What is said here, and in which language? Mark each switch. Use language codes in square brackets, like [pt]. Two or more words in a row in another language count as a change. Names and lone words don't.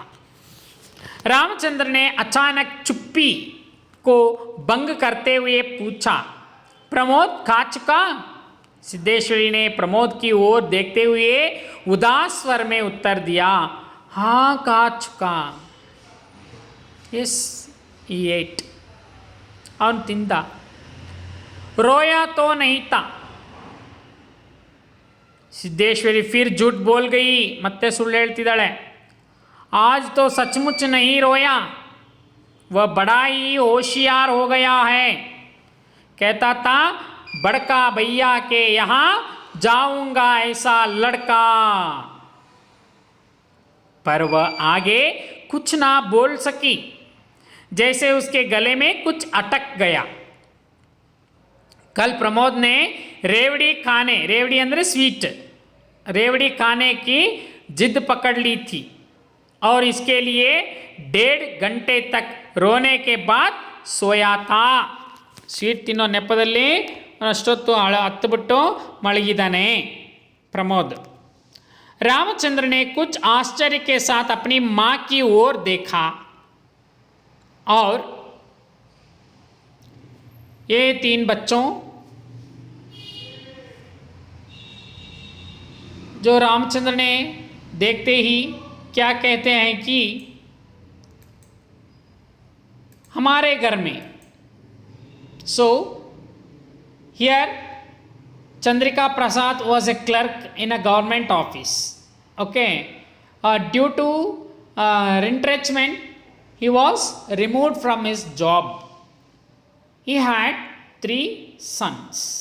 [hi] रामचंद्र ने अचानक चुप्पी को भंग करते हुए पूछा, प्रमोद खा चुका? सिद्धेश्वरी ने प्रमोद की ओर देखते हुए उदास स्वर में उत्तर दिया, हाँ खा चुका। [en] yes he ate. [kn] ಅವನು ತಿಂದ। [hi] रोया तो नहीं था। सिद्धेश्वरी फिर झूठ बोल गई, [kn] ಮತ್ತೆ ಸುಳ್ಳು ಹೇಳ್ತಿದ್ದಾಳೆ। [hi] आज तो सचमुच नहीं रोया, वह बड़ा ही होशियार हो गया है। कहता था बड़का भैया के यहाँ जाऊंगा ऐसा लड़का। पर वह आगे कुछ ना बोल सकी, जैसे उसके गले में कुछ अटक गया। कल प्रमोद ने रेवड़ी खाने, रेवड़ी अंदर स्वीट, रेवड़ी खाने की जिद पकड़ ली थी और इसके लिए 1.5 घंटे तक रोने के बाद सोया था। [kn] ಸ್ವೀಟ್ ತಿನ್ನೋ ನೆಪದಲ್ಲಿ ಅಷ್ಟೊತ್ತು ಹತ್ತುಬಿಟ್ಟು ಮಲಗಿದ್ದಾನೆ प्रमोद। [hi] रामचंद्र ने कुछ आश्चर्य के साथ अपनी मां की ओर देखा और ये 3 बच्चों जो रामचंद्र ने देखते ही क्या कहते हैं कि हमारे घर में, [en] so here Chandrika Prasad was a clerk in a government office. Okay, due to retrenchment, he was removed from his job. He had 3 sons.